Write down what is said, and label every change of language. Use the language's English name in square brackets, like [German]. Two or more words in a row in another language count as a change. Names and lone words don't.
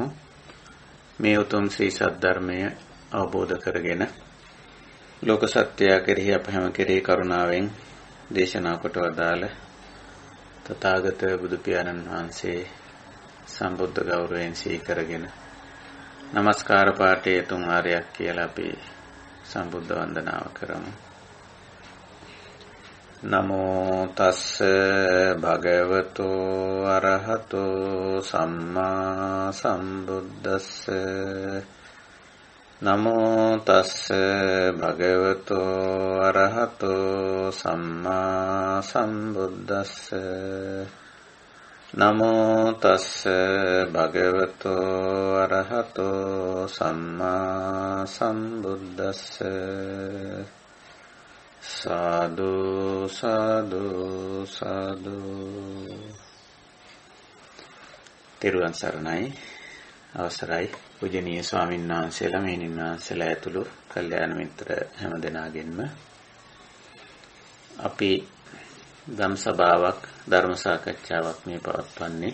[Sinhala] මේ උතුම් ශ්‍රී සද්ධර්මය අවබෝධ කරගෙන ලෝක සත්‍යය කෙරෙහි අප හැම කෙරෙහි කරුණාවෙන් දේශනා කොට වදාළ තථාගත බුදු පියාණන් වහන්සේ සම්බුද්ධ ගෞරවයෙන් සිහි කරගෙන නමස්කාර පාඨයේ තුන් ආරයක් කියලා අපි සම්බුද්ධ වන්දනාව කරමු. [Pali] නමෝ තස්ස භගවතෝ අරහතෝ සම්මා සම්බුද්දස්ස නමෝ තස්ස භගවතෝ අරහතෝ සම්මා සම්බුද්දස්ස නමෝ තස්ස භගවතෝ අරහතෝ සම්මා සම්බුද්දස්ස සාදු සාදු සාදු. [Sinhala] තෙරුවන් සරණයි. අවසරයි පූජනීය ස්වාමීන් වහන්සේලා මෙහෙණින් වහන්සේලා ඇතුළු කල්යාණ මිත්‍ර හැම දෙනාගෙන්ම අපි ධම් සභාවක් ධර්ම සාකච්ඡාවක් මේ පවත්වන්නේ.